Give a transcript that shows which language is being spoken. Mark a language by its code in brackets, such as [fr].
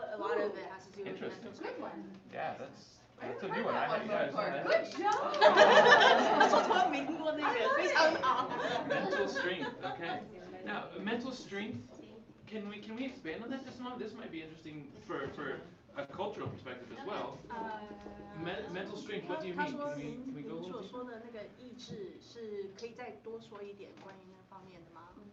[en] A lot of it has to do with mental strength. Yeah, that's a new one. Good job. [zh] 我从来没听过那个，非常好。 [en] Mental strength. Okay. Now, mental strength. Can we expand on that just a moment? This might be interesting for a cultural perspective as well. Mental strength. What do you mean? Can we go a little [zh] 所说的那个意志是可以再多说一点关于那方面的吗？